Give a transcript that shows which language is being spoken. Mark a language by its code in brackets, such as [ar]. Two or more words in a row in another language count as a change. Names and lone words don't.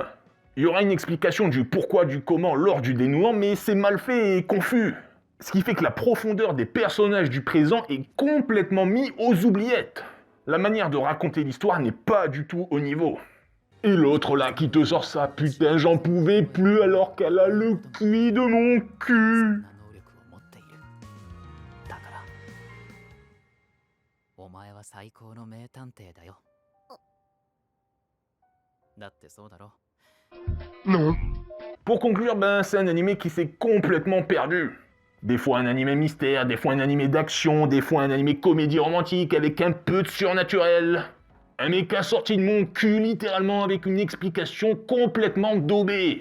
[fr] Il y aura une explication du pourquoi, du comment lors du dénouement, mais c'est mal fait et confus. Ce qui fait que la profondeur des personnages du présent est complètement mise aux oubliettes. La manière de raconter l'histoire n'est pas du tout au niveau. Et l'autre là qui te sort ça, putain j'en pouvais plus alors qu'elle a le cuit de mon cul. [ja] だからお前は最高の名探偵だよ。だってそうだろ。 [fr] Non. Pour conclure, c'est un anime qui s'est complètement perdu. Des fois un anime mystère, des fois un anime d'action, des fois un anime comédie romantique avec un peu de surnaturel. Un méca sorti de mon cul littéralement avec une explication complètement daubée.